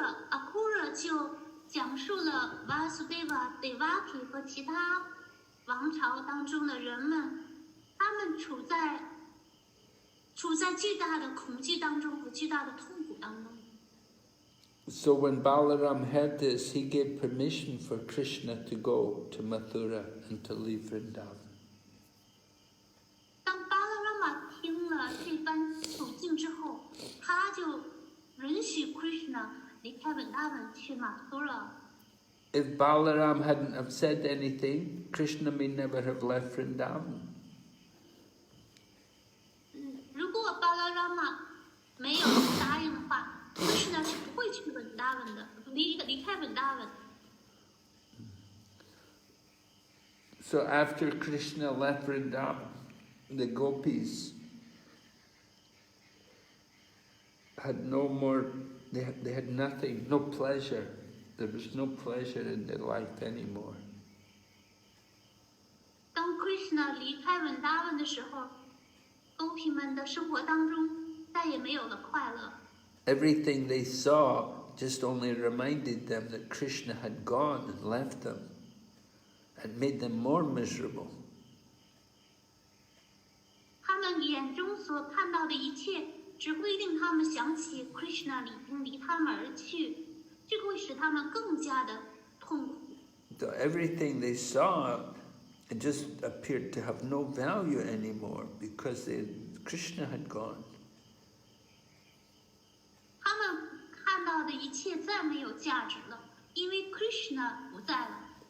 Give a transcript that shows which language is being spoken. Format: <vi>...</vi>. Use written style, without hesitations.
<zh>Akrura 就讲述了 Vasudeva、Devaki 和其他王朝当中的人们，他们处在巨大的恐惧当中和巨大的痛苦当中。</zh> <en>So when Balaram heard this, he gave permission for Krishna to go to Mathura and to leave Vrindavan.</en> <zh>当 Balarama 听了这番处境之后，他就允许 Krishna 离开 Vrindavan 去 Mathura。</zh> <en>If Balaram hadn't have said anything, Krishna may never have left Vrindavan.</en> <zh>如果 Balarama 没有答应的话 ，Krishna 是不会去 Vrindavan 的，离开 Vrindavan。</zh> <en>So after Krishna left Vrindavan, the gopis had no more, they had nothing, no pleasure. There was no pleasure in their life anymore.</en> <zh>当 Krishna 离开 Vrindavan 的时候，狗皮们的生活当中再也没有了快乐。</zh> <en>Everything they saw just only reminded them that Krishna had gone and left them and made them more miserable.</en> <zh>他们眼中所看到的一切，只会令他们想起 Krishna 已经离他们而去，这个会使他们更加的痛苦。</zh> <en>So everything they saw, it just appeared to have no value anymore because Krishna had gone.</en> <zh>他们看到的一切再没有价值了，因为 Krishna 不在了。</zh>